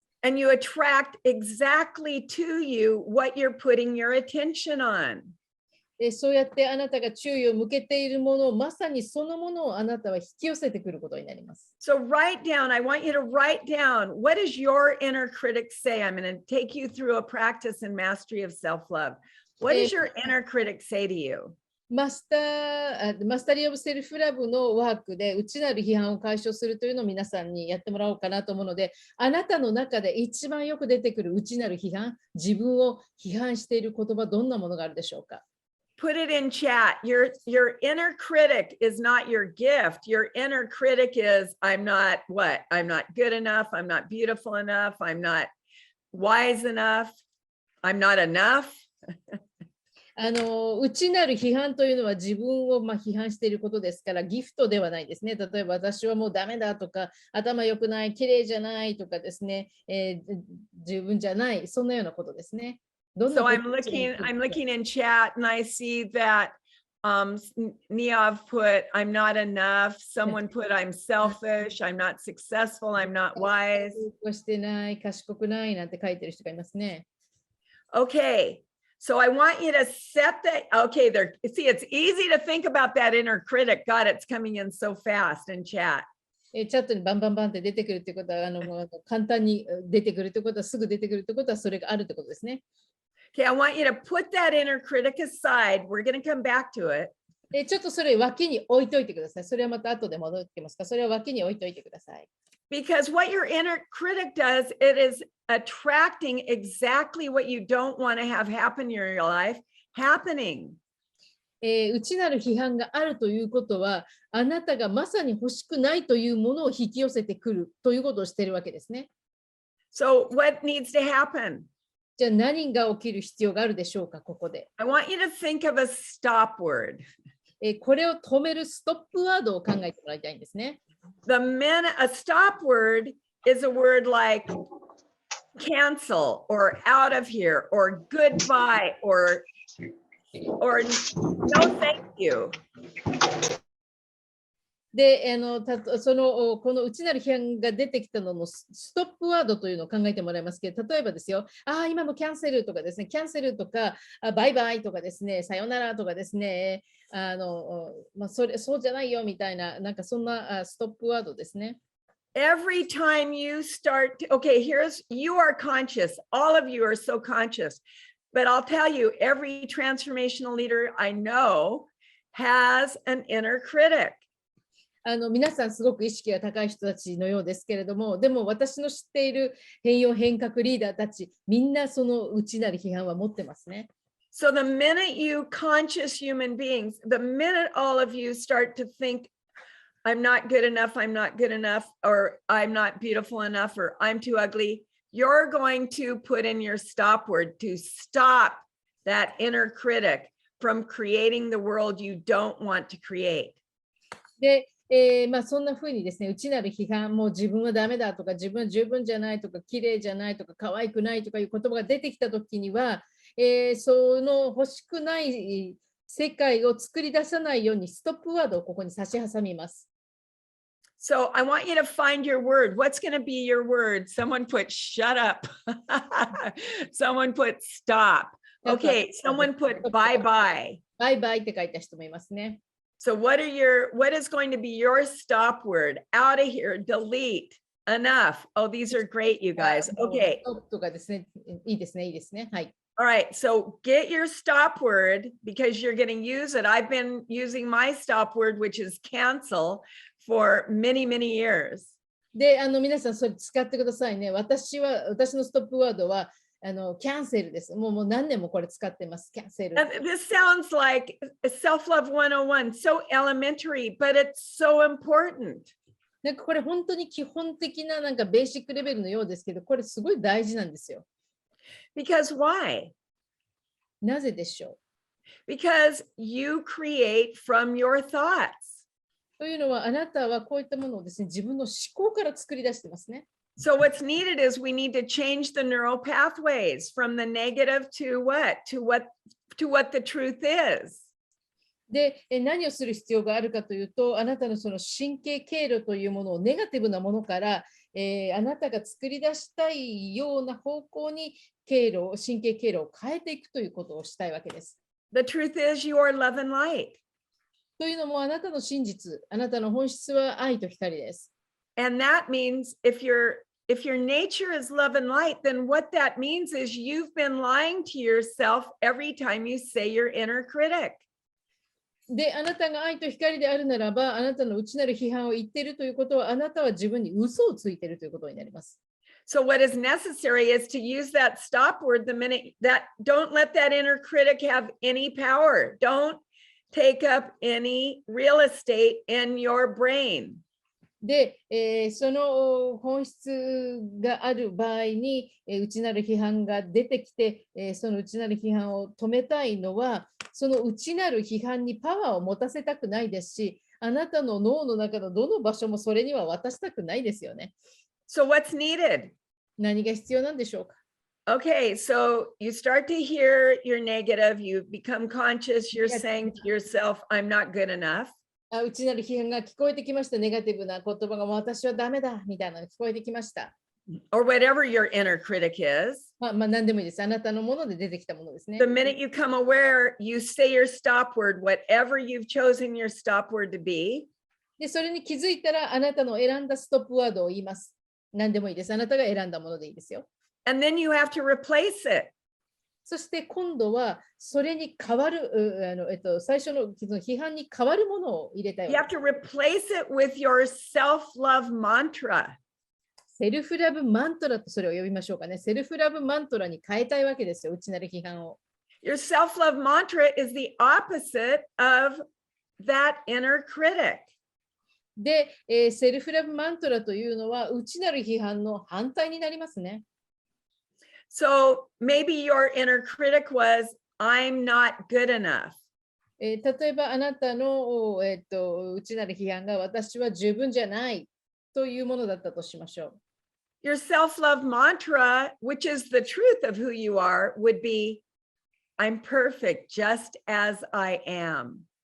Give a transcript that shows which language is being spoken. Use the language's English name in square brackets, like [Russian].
[English] And you attract exactly to you what you're putting your attention on. [Japanese] そうやってあなたが注意を向けているものを、まさにそのものをあなたは引き寄せてくることになります。 [English] So write down, I want you to write down, what does your inner critic say? I'm going to take you through a practice in mastery of self-love. What does your inner critic say to you? [Japanese] マスタリーオブセルフラブのワークで内なる批判を解消するというのを皆さんにやってもらおうかなと思うので、あなたの中で一番よく出てくる内なる批判、自分を批判している言葉、どんなものがあるでしょうか。 [English] Put it in chat. Your inner critic is not your gift. Your inner critic is, I'm not what? I'm not good enough. I'm not beautiful enough. I'm not wise enough. I'm not enough. [Japanese] 内なる批判というのは自分を批判していることですから、ギフトではないですね。例えば私はもうダメだとか、頭良くない、綺麗じゃないとかですね、十分じゃない、そんなようなことですね。 [English] So I'm looking in chat and I see that Niav put, I'm not enough. Someone put, I'm selfish. I'm not successful. I'm not wise. [Japanese] してない、賢くないなんて書いてる人がいますね。 [English] Okay. So I want you to set that. Okay, see, it's easy to think about that inner critic. God, it's coming in so fast in chat. [Japanese] チャットにバンバンバンって出てくるってことは、簡単に出てくるってことは、すぐ出てくるってことは、それがあるってことですね。 [English] Okay, I want you to put that inner critic aside. We're going to come back to it. [Japanese] ちょっとそれ脇に置いといてください。それはまた後で戻ってきますか。それは脇に置いといてください。 [English] Because what your inner critic does, it is attracting exactly what you don't want to have happen in your life happening. [Japanese] 内なる批判があるということは、あなたがまさに欲しくないというものを引き寄せてくるということをしているわけですね。 [English] So what needs to happen? [Japanese] じゃあ何が起きる必要があるでしょうか、ここで。 [English] I want you to think of a stop word. [Japanese] これを止めるストップワードを考えてもらいたいんですね。 [English] A stop word is a word like cancel or out of here or goodbye or no thank you. [Japanese] で、この内なる批判が出てきたののストップワードというのを考えてもらいますけど、例えばですよ、今のキャンセルとかですね、キャンセルとか、バイバイとかですね、さよならとかですね、そうじゃないよみたいな、なんかそんなストップワードですね。 [English] Every time you start, you are conscious. All of you are so conscious. But I'll tell you, every transformational leader I know has an inner critic. [Japanese] 皆さんすごく意識が高い人たちのようですけれども、でも私の知っている変容変革リーダーたち、みんなその内なる批判は持ってますね。 [English] So the minute you conscious human beings, the minute all of you start to think, I'm not good enough, or I'm not beautiful enough, or I'm too ugly, you're going to put in your stop word to stop that inner critic from creating the world you don't want to create. [Japanese] で、そんな風にですね、内なる批判、もう自分はダメだとか、自分は十分じゃないとか、綺麗じゃないとか、可愛くないとかいう言葉が出てきたときには、その欲しくない世界を作り出さないようにストップワードをここに差し挟みます。 [English] So I want you to find your word. What's going to be your word? Someone put shut up. Someone put stop. Okay, someone put bye bye. Bye bye [Japanese] って書いた人もいますね。 [English] So what is going to be your stop word? Out of here, delete, enough. Oh, these are great, you guys. Okay. [Japanese] とかですね。いいですね、いいですね。はい。 [English] All right, so get your stop word because you're going to use it. I've been using my stop word, which is cancel, for many, many years. [Japanese] で、皆さんそれ使ってくださいね。私のストップワードは、キャンセルです。もう何年もこれ使ってます。キャンセル。 [English] This sounds like self-love 101, so elementary, but it's so important. [Japanese] なんかこれ本当に基本的ななんかベーシックレベルのようですけど、これすごい大事なんですよ。 [English] Because why? [Japanese] なぜでしょ [English] う Because you create from your thoughts. [Japanese] というのは、あなたはこういったものをですね、自分の思考から作り出してますね。 [English] So what's needed is we need to change the neural pathways from the negative to what the truth is. [Japanese] で、何をする必要があるかというと、あなたのその神経経路というものをネガティブなものから、あなたが作り出したいような方向に神経経路を変えていくということをしたいわけです。 [English] The truth is you are love and light. [Japanese] というのも、あなたの真実、あなたの本質は愛と光です。 [English] And that means if your nature is love and light, then what that means is you've been lying to yourself every time you say your inner critic. [Japanese] で、あなたが愛と光であるならば、あなたの内なる批判を言っているということは、あなたは自分に嘘をついているということになります。 [English] So what is necessary is to use that stop word the minute that don't let that inner critic have any power. Don't take up any real estate in your brain. [Japanese] で、その本質がある場合に、内なる批判が出てきて、その内なる批判を止めたいのは、その内なる批判にパワーを持たせたくないですし、あなたの脳の中のどの場所もそれには渡したくないですよね。 [English] So what's needed? [Japanese] 何が必要なんでしょうか？ [English] Okay, so you start to hear your negative, you become conscious, you're saying to yourself, I'm not good enough. [Japanese] 内なる批判が聞こえてきました。ネガティブな言葉が私はダメだみたいなのが聞こえてきました。 [English] Or whatever your inner critic is. [Japanese] 何でもいいです。あなたのもので出てきたものですね。 [English] The minute you come aware, you say your stop word, whatever you've chosen your stop word to be. [Japanese] で、それに気づいたら、あなたの選んだストップワードを言います。何でもいいです。あなたが選んだものでいいですよ。 [English] And then you have to replace it. [Japanese] そして今度はそれに代わる、最初の批判に代わるものを入れたい。 [English] You have to replace it with your self-love mantra. [Japanese] セルフラブマントラとそれを呼びましょうかね。セルフラブマントラに変えたいわけですよ。内なる批判を。 [English] Your self-love mantra is the opposite of that inner critic. [Japanese] で、セルフラブマントラというのは内なる批判の反対になりますね。 [English] So maybe your inner critic was, I'm not good enough. [Japanese] 例えばあなたの、内なる批判が私は十分じゃないというものだったとしましょう。 [English] Your self-love mantra, which is the truth of who you are, would be, I'm perfect just as I am.